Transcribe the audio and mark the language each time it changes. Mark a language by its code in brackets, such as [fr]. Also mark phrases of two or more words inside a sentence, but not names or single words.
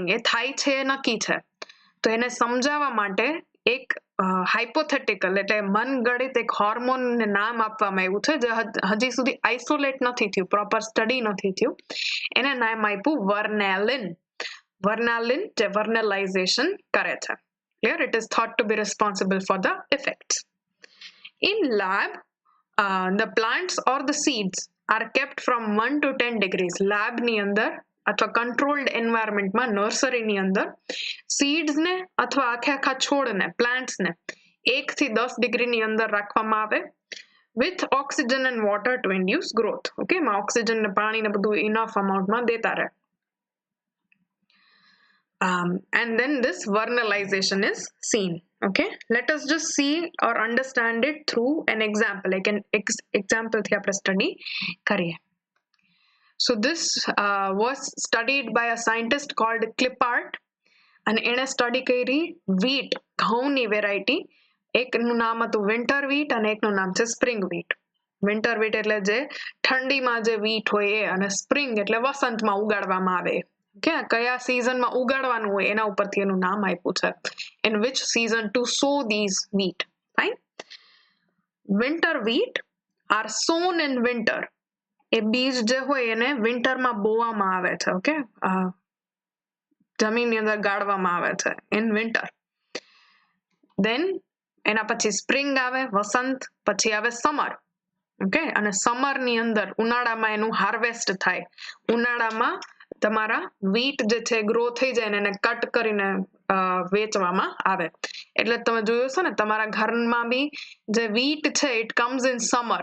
[gu] એ થાય છે એ નક્કી છે. તો એને સમજાવવા માટે એક હાઇપોથેટિકલ એટલે મનગણિત એક હોર્મોનને નામ આપવામાં આવ્યું છે જે હજી સુધી આઇસોલેટ નથી થયું, પ્રોપર સ્ટડી નથી થયું. એને નામ આપ્યું વર્નેલિન. વર્નાલિન જે વર્નલાઇઝેશન કરે છે. ક્લિયર? [en] it is thought to be responsible for the effects. In lab, the plants or the seeds are kept from 1 to 10 degrees. [gu] lab ની અંદર અથવા કંટ્રોલ્ડ એન્વાયરમેન્ટમાં, નર્સરીની અંદર સીડ્સને અથવા આખા છોડને, પ્લાન્ટ્સને 1 થી 10 ડિગ્રીની અંદર રાખવામાં આવે [en] with oxygen and water to induce growth. [gu] ઓકે, એમાં ઓક્સિજન ને પાણી ને બધું ઇનફ અમાઉન્ટમાં દેતા રહે. [en] And then this vernalization is seen. Okay, let us just see or understand it through an example. Like an example [gu] થી આપણે સ્ટડી કરીએ. [en] So this was studied by a scientist called Klippart, [gu] અને એણે સ્ટડી કરી wheat, ઘઉંની વેરાયટી. એકનું નામ હતું [en] winter wheat [gu] અને એકનું નામ છે [en] spring wheat. winter wheat [gu] એટલે જે ઠંડીમાં જે વીટ હોય એ, અને સ્પ્રિંગ એટલે વસંતમાં ઉગાડવામાં આવે. કે કયા સિઝનમાં ઉગાડવાનું હોય એના ઉપરથી એનું નામ આપ્યું છે. [en] In which season to sow these wheat. Fine. Winter wheat are sown in winter. [gu] એ બીજ જે હોય એને વિન્ટરમાં બોવામાં આવે છે. ઓકે, જમીનની અંદર ગાળવામાં આવે છે [en] in winter. [gu] Then એના પછી સ્પ્રિંગ આવે, વસંત, પછી આવે સમર. ઓકે, અને સમરની અંદર ઉનાળામાં એનું હાર્વેસ્ટ થાય. ઉનાળામાં તમારા વીટ જે છે ગ્રો થઈ જાય ને એને કટ કરીને વેચવામાં આવે. એટલે તમે જોયું છે ને તમારા ઘરમાં બી જે વીટ છે [en] it comes in summer.